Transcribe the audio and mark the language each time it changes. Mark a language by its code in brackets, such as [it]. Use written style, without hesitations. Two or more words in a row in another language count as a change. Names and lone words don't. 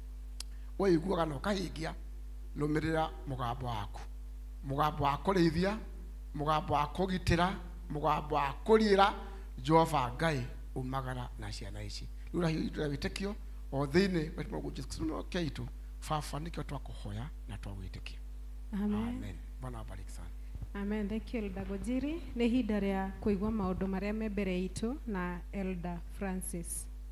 [ki] ũiguaga na ũkahingia rũmĩrĩra mũgambo waku mũgambo wa kũrĩithia mũgambo wa kũgitĩra mũgambo wa kũriĩra Jehova Ngai umagara na ciana ici rĩu rahiũ wĩtĩkio o thĩinĩ wa Mũrũguo Jesũ Kristo kĩitũ Baba nĩkĩo twakũhoya na twagwĩtĩkia. [sw] Amen. Bwana abariki sana. [en] Amen. Thank you Elder Gojiri. [ki] Nĩ ihinda rĩa kũigua maũndũ marĩa me mbere itũ na Elder Francis.